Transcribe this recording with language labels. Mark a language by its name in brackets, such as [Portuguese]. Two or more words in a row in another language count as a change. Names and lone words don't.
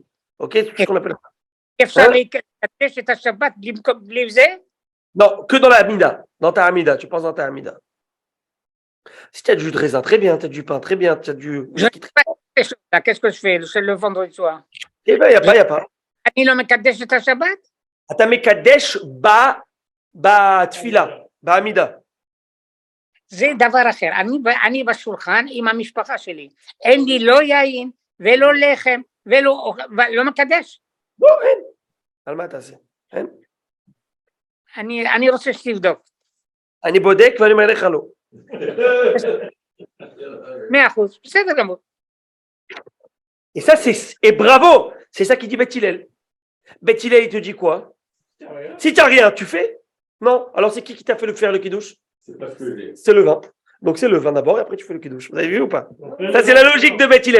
[French] Ok, c'est tout ce qu'on appelle ça. Non, que dans la amida. Dans ta amida. Tu penses dans ta amida. Si tu as du jus de raisin, très bien. Tu as du pain, très bien. Tu as du. Qu'est-ce que je fais? C'est le vendredi soir. Eh bien, il n'y a pas. Shabbat? [Hebrew] אתה מקדש בתפילה, בעמידה. זה דבר אחר. אני בשולחן עם המשפחה שלי. אין לי לא יין ולא לחם ולא מקדש. לא, אין. על מה אתה עושה? אין. אני רוצה שתבדוק. אני בודק ואני אומר לך לא. 100%, בסדר גמור. [French] Et ça, et bravo, c'est ça qui dit Beth Hillel. Beth Hillel, il te dit quoi? Si tu n'as rien, tu fais? Non. Alors c'est qui t'a fait faire le kiddush? C'est le vin. Donc c'est le vin d'abord et après tu fais le kiddush. Vous avez vu ou pas? Ça, c'est la logique de Beth Hillel.